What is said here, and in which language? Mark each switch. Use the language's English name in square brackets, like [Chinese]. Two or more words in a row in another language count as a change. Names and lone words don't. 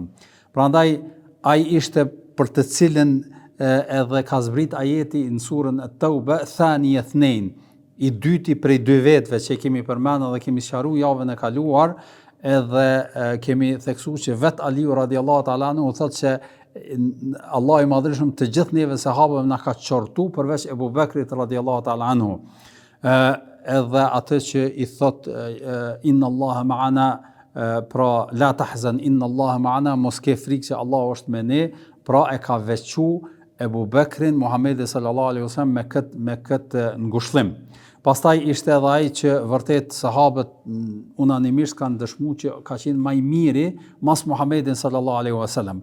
[Albanian] Prandaj ai ishte për të cilën edhe ka zbrit ajeti në surën At-Tauba, [Arabic] ثاني اثنين, [Albanian] i dyti prej dy vetëve që kemi përmendur dhe kemi sqaruar javën e kaluar, edhe kemi theksuar që vet Aliu [Arabic] رضي الله تعالى عنه [Albanian] thotë që Allah i madhreshëm të gjithë neve sahabëve na ka qortu përveç Ebu Bekrit [Arabic] رضي الله تعالى عنه. [Albanian] Edhe atë që i thot [Arabic] إن الله معنا, pra لا تحزن إن الله معنا, [Albanian] mos ke frikë që Allah është me ne, pra e ka veçu Ebu Bekrin Muhamedi [Arabic] صلى الله عليه وسلم [Albanian] me këtë ngushëllim. Pastaj ishte edhe ai që vërtet sahabët unanimisht kanë dëshmuar që ka qenë më i miri mas Muhamedit [Arabic] صلى الله عليه وسلم.